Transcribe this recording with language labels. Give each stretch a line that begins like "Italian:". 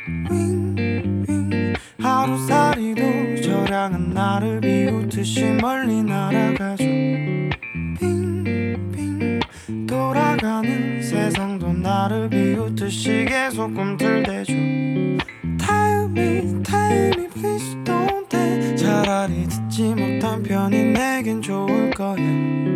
Korean: 윙윙 하루살이도 저량한 나를 비웃듯이 멀리 날아가죠. 빙빙 돌아가는 세상도 나를 비웃듯이 계속 꿈틀대죠.
English: Tell me, tell me please don't tell.
Korean: 차라리 듣지 못한 편이 내겐 좋을 거야.